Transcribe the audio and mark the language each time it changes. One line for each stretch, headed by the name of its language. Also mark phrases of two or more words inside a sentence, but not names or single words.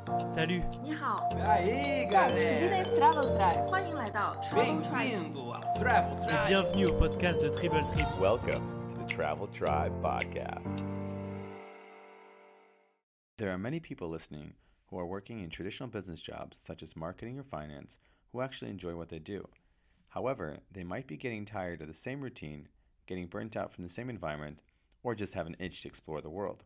French: Salut.
Chinese: 你好
Portuguese: E aí, galera? Travel Drive.
Chinese: 欢迎来到 Travel Tribe。
Portuguese: Bem-vindo ao Travel
French: Et Tribe. bienvenue au podcast de Triple Trip.
English: Welcome to the Travel Tribe podcast. There are many people listening who are working in traditional business jobs such as marketing or finance who actually enjoy what they do. However, they might be getting tired of the same routine, getting burnt out from the same environment, or just have an itch to explore the world.